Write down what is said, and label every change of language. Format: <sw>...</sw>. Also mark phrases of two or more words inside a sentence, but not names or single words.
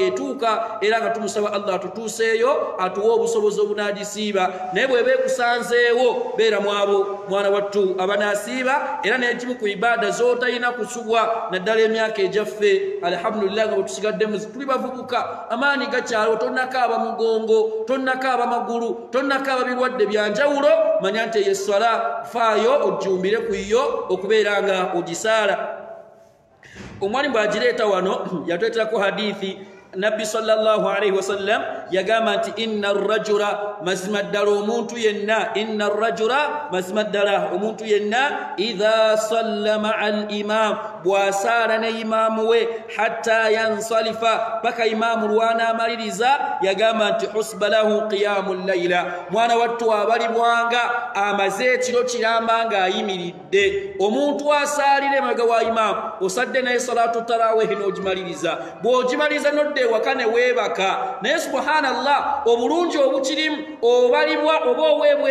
<lg>etuuka era nga tumusaba Allah atutuuseeyo atuwa obusobozi obunaagisiiba naye bweba ekusanzeewo beera mu abo mwana wattu abanaasiiba era n'ekimu ku ibaada z'otalina kusubwa naddala emyaka egyaffe alhamdulillah nga bwe tusigaddemu tuli bavubuka amaanyi gakyalo tonnakaaba mugongo tonnakaaba magulu tonnakaaba birwadde byanjawulo manya nti eyo essala faayo ojjumbire ku yo okubeera nga ogisaala omwani bw'agireeta wano yatweterako hadithi nabbi</lg> <ar>صلى الله عليه وسلم</ar> <lg>yagamba nti</lg> <ar>إن رجلا</ar> <lg>mazima ddala omuntu yenna</lg> <ar>إن رجلا</ar> <lg>mazima ddala omuntu yenna</lg> <ar>إذا صلى مع الإمام</ar> <lg>bw'asaala ne imaamu we</lg> <ar>حتى ينصرف</ar> <lg>paka imaamu lw'anaamaliriza yagamba nti</lg> <ar>حسب له قيام ليلة</ar> <lg>mwana wattu abalibwanga amaze ekiro kiramba ng'ayimiridde omuntu asaalira emabega wa imaamu osadde naye</lg> <ar>صلاة التراويح</ar> <lg>n'ogimaliriza bw'ogimaliriza nodde ewaka ne weebaka naye subhanallah obulungi obukirimu obalibwa oba oweebwa</lg>